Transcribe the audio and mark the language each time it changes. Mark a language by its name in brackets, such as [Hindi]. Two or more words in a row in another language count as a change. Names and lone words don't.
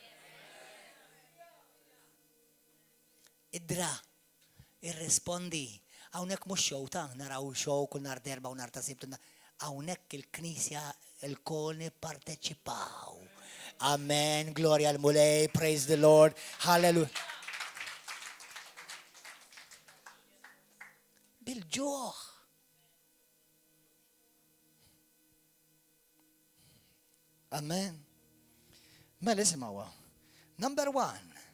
[Maltese] Idra, irrispondi, hawnhekk mhux show ta' naraw show kull nhar derba u nhar ta' sibt. Hawnhekk il-Knisja l-kol nipparteċipaw. Amen, gloria al mulej, [English] praise the Lord, hallelujah. [Maltese] Bil-ġuħ. Amen. Mela isimgħuha. [English] Number 1.